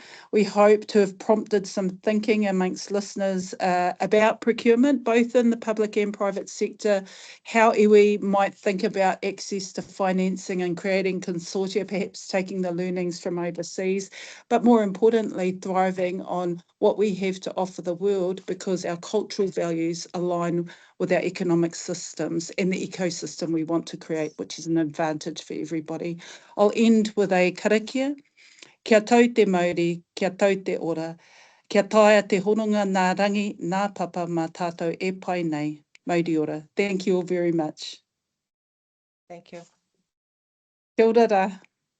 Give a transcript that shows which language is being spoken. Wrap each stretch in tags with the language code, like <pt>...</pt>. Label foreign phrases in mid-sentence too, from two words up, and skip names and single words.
<en>We hope to have prompted some thinking amongst listeners about procurement, both in the public and private sector, how iwi might think about access to financing and creating consortia, perhaps taking the learnings from overseas, but more importantly, thriving on what we have to offer the world because our cultural values align with our economic systems and the ecosystem we want to create, which is an advantage for everybody. I'll end with a karakia.</en> <mi>Kia tau te Māori, kia tau te ora, kia taia te hononga nā rangi, nā papa mā tātou e pai nei. Mauri ora.</mi> <en>Thank you all very much. Thank you.</en> <mi>Kia ora.</mi>